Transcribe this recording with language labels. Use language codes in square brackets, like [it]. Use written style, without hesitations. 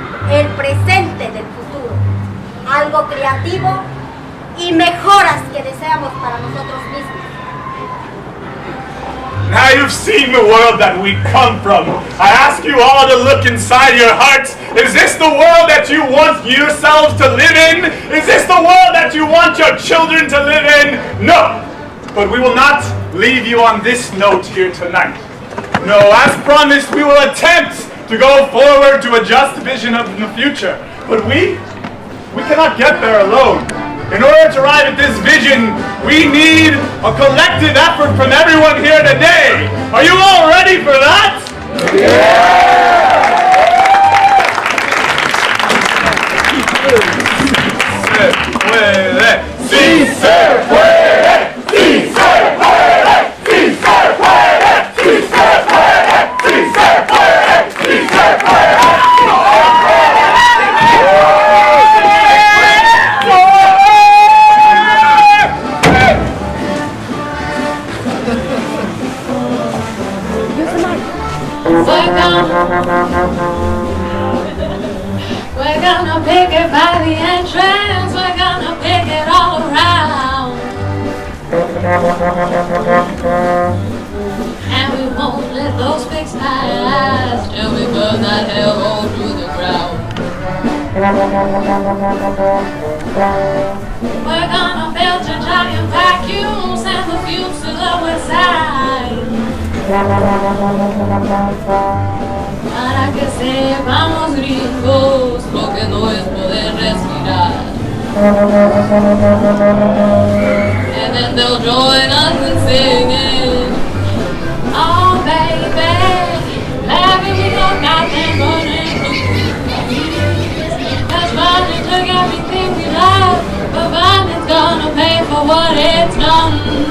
[es] El presente del futuro, algo creativo y mejoras que deseamos para nosotros mismos. [en] Now you've seen the world that we come from. I ask you all to look inside your hearts. Is this the world that you want yourselves to live in? Is this the world that you want your children to live in? No. But we will not leave you on this note here tonight. No, as promised, we will attempt to go forward to a just vision of the future. But we cannot get there alone. In order to arrive at this vision, we need a collective effort from everyone here today. Are you all ready for that? [es] Se puede, sí se puede, sí se puede, sí se puede, sí se puede, sí se puede, sí se puede. [en] We're gonna pick it by the entrance, we're gonna pick it all around. And we won't let those pigs pass till we burn that hellhole through the ground. We're gonna build a giant vacuum, send the fumes to the west side. [es] Para que sepamos gringos lo que no es poder respirar. [en] And then they'll join us in singing. Oh baby, baby we don't got them burning blue. Cause Bonnie took everything we love, but Bonnie's gonna pay for what it's done.